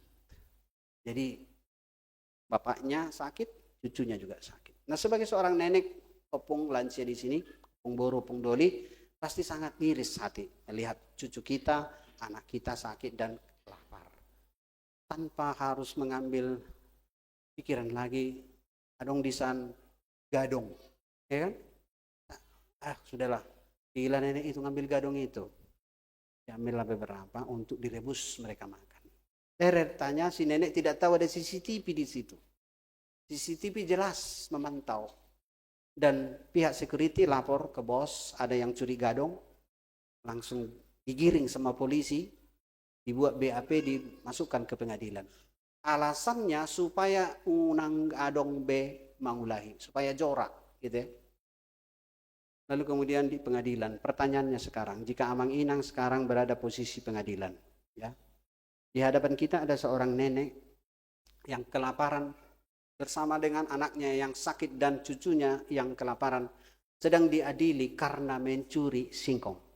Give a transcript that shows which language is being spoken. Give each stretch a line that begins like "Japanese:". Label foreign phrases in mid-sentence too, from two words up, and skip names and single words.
Indonesian: Jadi bapaknya sakit, cucunya juga sakit. Nah, sebagai seorang nenek opung lansia di sini, opung Boro, opung Doli, pasti sangat miris hati melihat cucu kita, anak kita sakit dan lapar. Tanpa harus mengambil pikiran lagi,
Batak Toba: adong disan gadong,
Indonesian: ya kan? Sudahlah, gila nenek itu ngambil gadong itu. Diambillah beberapa untuk direbus mereka makan. Tanya si nenek tidak tahu ada CCTV di situ. CCTV jelas memantau. Dan pihak security lapor ke bos, ada yang curi gadong, langsung digiring sama polisi, dibuat BAP, dimasukkan ke pengadilan. Alasannya supaya
Batak Toba: unang gadong B mangulahi,
Indonesian: supaya jorak, gitu ya. Lalu kemudian di pengadilan, pertanyaannya sekarang, jika Amang Inang sekarang berada posisi pengadilan, ya, di hadapan kita ada seorang nenek yang kelaparan bersama dengan anaknya yang sakit dan cucunya yang kelaparan, sedang diadili karena mencuri singkong.